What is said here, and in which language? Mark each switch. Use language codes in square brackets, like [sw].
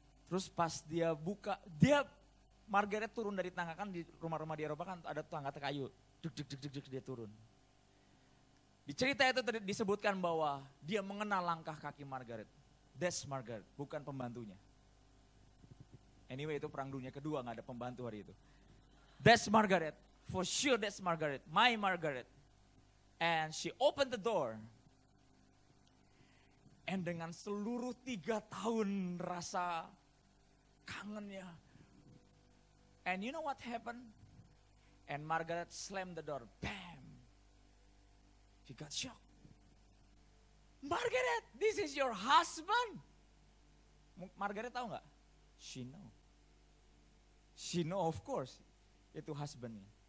[id] Terus pas dia buka, Margaret turun dari tangga, kan di rumah-rumah di Eropa kan ada tangga kayu. Duk, dia turun. Di cerita itu disebutkan bahwa dia mengenal langkah kaki Margaret. [en] That's Margaret, [id] bukan pembantunya. [en] Anyway [id] itu perang dunia kedua, gak ada pembantu hari itu. [en] That's Margaret, for sure that's Margaret, my Margaret. And she opened the door. And [id] dengan seluruh 3 tahun rasa kangennya. [en] And you know what happened? And Margaret slammed the door. Bam! She got shocked. Margaret, this is your husband. Margaret [id] tahu nggak? [en] She know. She know of course. [id] Itu husbandnya.